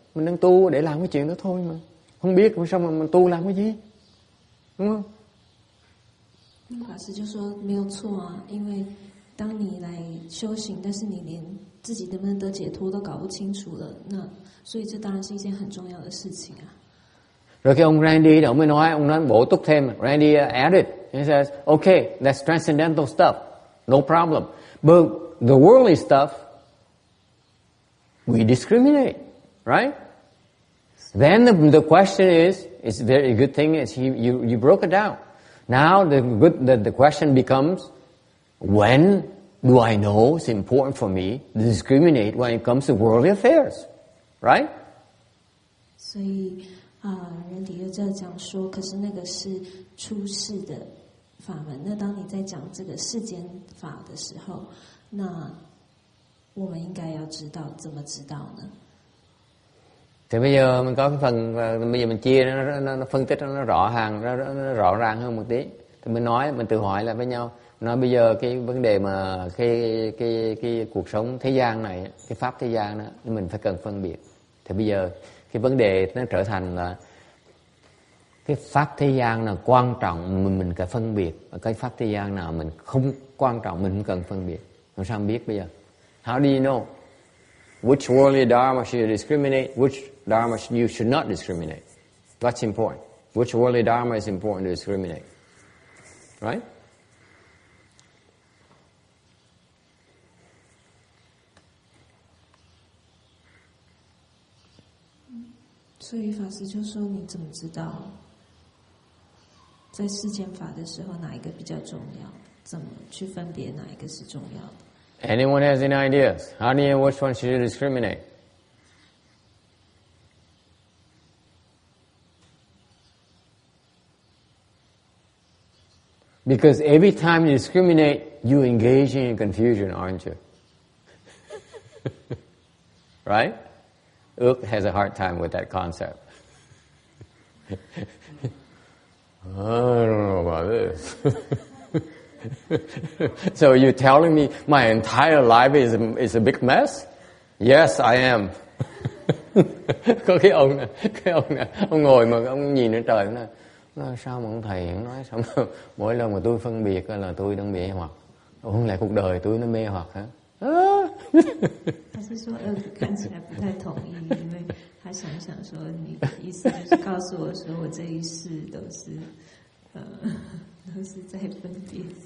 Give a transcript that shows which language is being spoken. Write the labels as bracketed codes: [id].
[vi] Mình đang tu để làm cái chuyện đó thôi mà. Không biết sao mà mình tu làm cái gì, đúng không? [zh] 法师就说没有错啊，因为当你来修行，但是你连自己能不能得解脱都搞不清楚了，那所以这当然是一件很重要的事情啊。 [vi] Rồi cái ông Randy đó mới nói, ông nói bổ túc thêm. [en] Randy added, he says, okay, that's transcendental stuff, no problem. But the worldly stuff, we discriminate, right? Then the question is, it's a very good thing is you broke it down. Now the question becomes, when do I know it's important for me to discriminate when it comes to worldly affairs, right? [zh] 所以人底又在讲说，可是那个是出世的法门。那当你在讲这个世间法的时候，那我们应该要知道怎么知道呢？ [vi] Thì bây giờ mình có cái phần, bây giờ mình chia nó phân tích nó rõ ràng hơn một tí. Thì mình tự hỏi lại với nhau. Nói bây giờ cái vấn đề mà cái cuộc sống thế gian này, cái pháp thế gian đó, mình phải cần phân biệt. Thì bây giờ cái vấn đề nó trở thành là cái pháp thế gian nào quan trọng mình cần phân biệt, và cái pháp thế gian nào mình không quan trọng mình không cần phân biệt. Làm sao biết bây giờ? [en] How do you know which worldly dharma should you discriminate, which dharma you should not discriminate? That's important. Which worldly dharma is important to discriminate, right? [zh] So 所以法师就说：“你怎么知道在世间法的时候哪一个比较重要？怎么去分别哪一个是重要的？” [en] Anyone has any ideas? How do you know which one should you discriminate? Because every time you discriminate, you engage in confusion, aren't you? Right? Ước has a hard time with that concept. I don't know about this. So you're telling me my entire life is a big mess? Yes, I am. [vi] Có cái ông này, ông ngồi mà ông nhìn lên trời, ông nói sao mà ông thầy nói sao mà mỗi lần mà tôi phân biệt là tôi đang bị mê hoặc, không lẽ cuộc đời tôi nó mê hoặc hả? [zh] 他是说看起来不太同意，因为他想说你的意思就是告诉我说我这一世都是在分别。